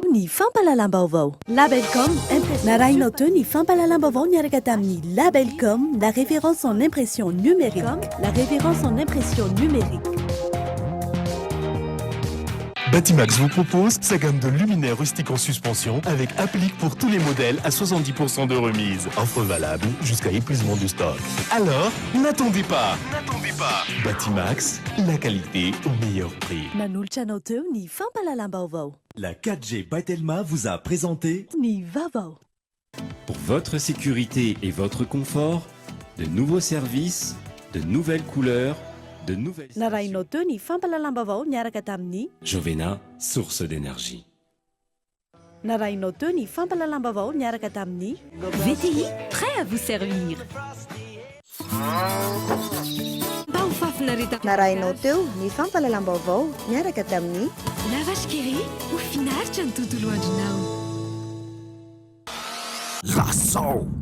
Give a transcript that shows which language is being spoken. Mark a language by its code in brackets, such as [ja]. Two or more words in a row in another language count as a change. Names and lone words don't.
[mg] ny fampalalam-baovao. Labelcom narahinao teo ny fampalalam-baovao niaraka tamin'ny Labelcom, [fr] la référence en impression numérique. La référence en impression numérique. Batimax vous propose sa gamme de luminaires rustiques en suspension avec applique pour tous les modèles à 70% de remise. Offre valable jusqu'à épuisement du stock. Alors, n'attendez pas. Batimax, la qualité au meilleur prix. [mg] Nanolotra anao teo ny fampalalam-baovao. [fr] La 4G Batelma vous a présenté [mg] Ny vaovao. [fr] Pour votre sécurité et votre confort, de nouveaux services, de nouvelles couleurs, de nouvelles... [mg] Narahinao teo ny fampalalam-baovao niaraka tamin'ny [fr] Jovena, source d'énergie. [mg] Narahinao teo ny fampalalam-baovao niaraka tamin'ny VTI, [fr] prêt à vous servir. [mg] Narahinao teo ny fampalalam-baovao niaraka tamin'ny Lavage Kiri, ho finaritra ny tontolo andronao. Lasso